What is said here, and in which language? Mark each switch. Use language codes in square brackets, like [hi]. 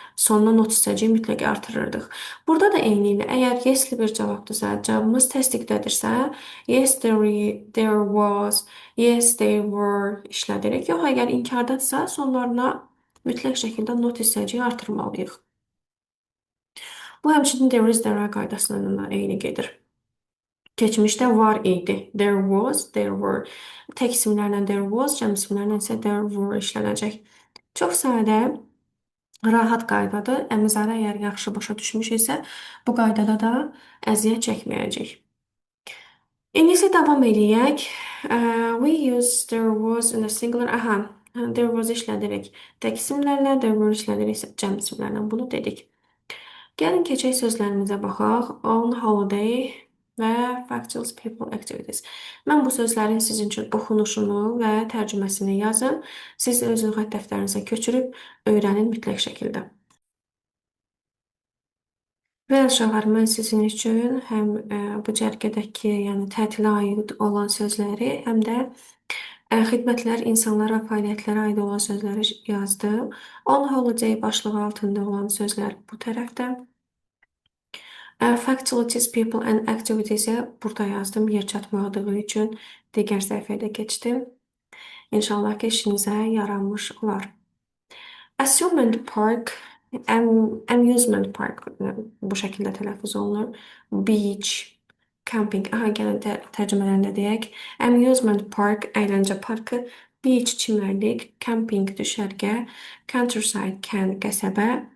[az] Sonuna not hissəciyi mütləq artırırdıq. Burada da eyni ilə əgər yesli bir cavabdırsa, cavabımız təsdiqdədirsə, [en] yes, there was, yes, they were [az] işlədirik. Yox, əgər inkardadsa, sonlarına mütləq şəkildə not hissəciyi artırmalıyıq. Bu həmçinin there is, there are qaydasına da eyni gedir. Keçmişdə var idi. There was, there were. Tək isimlərlə there was, cəm isimlərlə isə there were işlənəcək. Çox sadə, rahat qaydadır. Əmizarı əgər yaxşı başa düşmüşüksə, bu qaydada da əziyyət çəkməyəcək. İndi isə davam edək. [en] We use there was in a singular. [az] Aha, there was işlədirik. Tək isimlərlə, there were işlədirik cəm isimlərlə. Bunu dedik. Gəlin keçək sözlərimizə baxaq. [en] On holiday [az] və [en] factuals people activities. [az] Mən bu sözlərin sizin üçün oxunuşunu və tərcüməsini yazın. Siz öz lüğət dəftərinizə köçürüb öyrənin mütləq şəkildə. Və uşaqlar, mən sizin üçün həm bu cərgədəki, yəni tətilə aid olan sözləri, həm də xidmətlər, insanlara, fəaliyyətlərə aid olan sözləri yazdım. On holiday başlığı altında olan sözlər bu tərəfdə. Facilities, people and activities-i burada yazdım yer çatmadığı üçün digər səhifəyə keçdim. İnşallah ki, işinizə yaranmış olar. Amusement park, amusement park bu şəkildə tələffüz olunur. Beach, camping. Aha, gəlin tərcümələrində deyək. Amusement park, əyləncə parkı. Beach, çimərlik. Camping, düşərgə. Countryside, kənd, qəsəbə.